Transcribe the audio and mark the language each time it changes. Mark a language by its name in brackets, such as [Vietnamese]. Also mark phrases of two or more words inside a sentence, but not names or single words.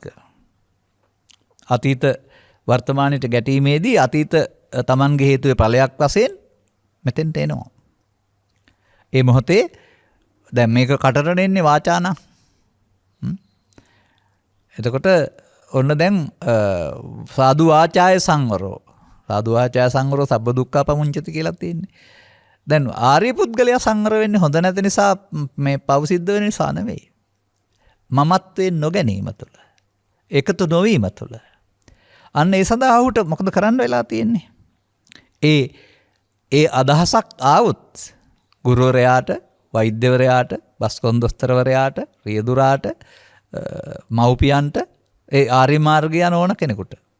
[Sinhala] අතීත වර්තමානයට ගැටීමේදී අතීත තමන්ගේ හේතුවේ ඵලයක් වශයෙන් මෙතෙන්ට එනවා. ඒ මොහොතේ දැන් මේක කටට එන්නේ වාචානම්. එතකොට ඔන්න දැන් [Pali] සාදු වාචාය සංවරෝ. සාදු වාචාය සංවරෝ සබ්බ දුක්ඛ පමුංචති [Sinhala] කියලා තියෙන්නේ. දැන් ආර්ය පුද්ගලයා සංවර වෙන්නේ හොඳ නැති නිසා මේ පව් සිද්ධ වෙන නිසා නෙවෙයි. මමත්වයෙන් නොගැනීම තුළ. එකතු නොවීම තුළ. අන්න ඒ සඳහා ඔහුට මොකද කරන්න වෙලා තියෙන්නේ? ඒ අදහසක් ආවොත් ගුරුවරයාට, වෛද්‍යවරයාට, බස්කොන්දොස්තරවරයාට, රියදුරාට, මව්පියන්ට, ඒ ආර්ය මාර්ගය යන ඕන කෙනෙකුට.